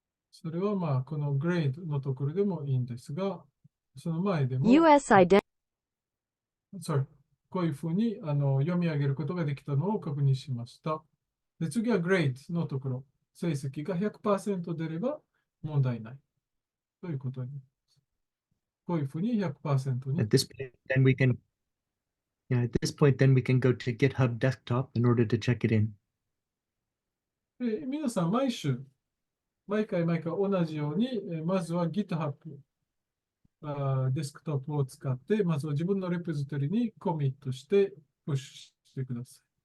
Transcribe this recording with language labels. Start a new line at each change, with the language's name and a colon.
Japanese: それはこの grade のところでもいいんですが、その前でも、 US ident
English: sorry、
Japanese: こういうふうに読み上げることができたのを確認しました。で、次は grade のところ。成績が 100% 出れば問題ない。ということに。こういうふうに 100% に。
English: At this point, then we can, yeah, at this point, then we can go to GitHub Desktop in order to check it in.
Japanese: で、皆さん毎週、毎回同じように、まずは GitHub デスクトップを使って、まずは自分のレポジトリにコミットしてプッシュしてください。